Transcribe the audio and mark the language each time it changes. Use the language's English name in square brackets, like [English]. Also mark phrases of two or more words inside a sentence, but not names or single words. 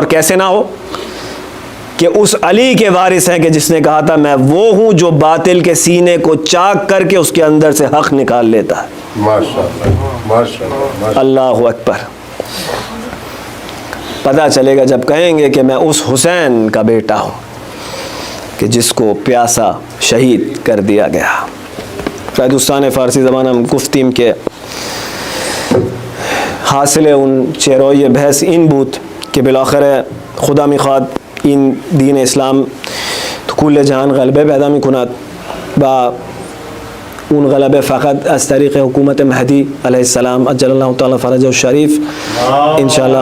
[Urdu] اور کیسے نہ ہو کہ اس علی کے وارث ہیں کہ جس نے کہا تھا میں وہ ہوں جو باطل کے سینے کو چاک کر کے اس کے اندر سے حق نکال لیتا ہے. [Arabic] ماشاءاللہ ماشاءاللہ. اللہ اکبر. [Urdu] پتہ چلے گا جب کہیں گے کہ میں اس حسین کا بیٹا ہوں کہ جس کو پیاسا شہید کر دیا گیا. [Persian] دوستان فارسی زبانہ گفتیم کے حاصل ان چیروئی بحث این بود که بالاخره خدا میخواد این دین اسلام تو کل جهان غلبه پیدا میکند و اون غلبه فقط از طریق حکومت مهدی [Arabic] علیه السلام عجل الله تعالی فرجه الشریف انشاءالله.